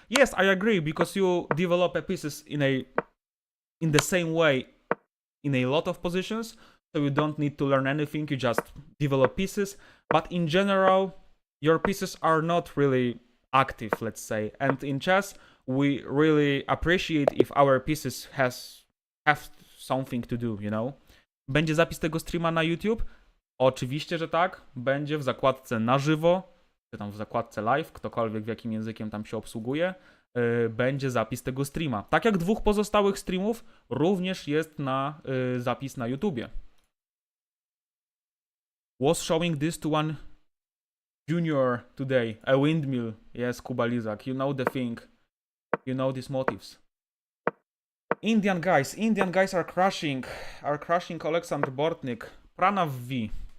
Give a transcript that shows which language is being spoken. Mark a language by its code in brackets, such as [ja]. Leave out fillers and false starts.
[en] Yes, I agree, because you develop pieces in the same way in a lot of positions, so you don't need to learn anything, you just develop pieces. But in general, your pieces are not really active, let's say. And in chess, we really appreciate if our pieces have something to do, you know? [pl] Będzie zapis tego streama na YouTube? Oczywiście, że tak. Będzie w zakładce na żywo, czy tam w zakładce live, ktokolwiek w jakim językiem tam się obsługuje, będzie zapis tego streama. Tak jak 2 pozostałych streamów, również jest zapis na YouTubie. [en] Was showing this to one junior today. A windmill. Yes, Kuba Lizak. You know the thing. You know these motives. Indian guys are crushing Alexander Bortnik. Pranav V.